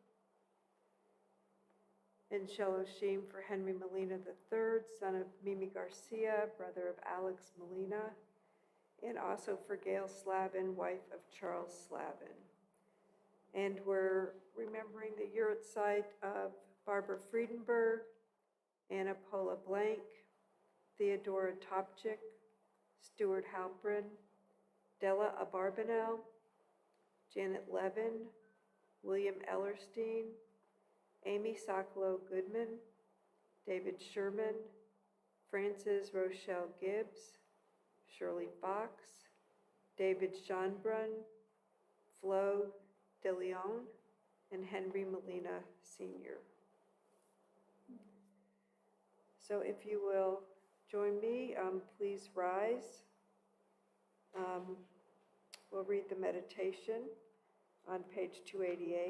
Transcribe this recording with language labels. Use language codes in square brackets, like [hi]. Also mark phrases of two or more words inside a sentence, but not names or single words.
[en] In Sheloshim for Henry Molina III, son of Mimi Garcia, brother of Alex Molina. and also for Gail Slavin, wife of Charles Slavin. And we're remembering the yahrzeit of Barbara Friedenberg, Anna Paula Blank, Theodora Topchik, Stuart Halprin, Della Abarbanel, Janet Levin, William Ellerstein, Amy Sokolow Goodman, David Sherman, Frances Rochelle Gibbs, Shirley Fox, David Schonbrunn, Flo De Leon, and Henry Molina Sr. So if you will join me, please rise. We'll read the meditation on page 288.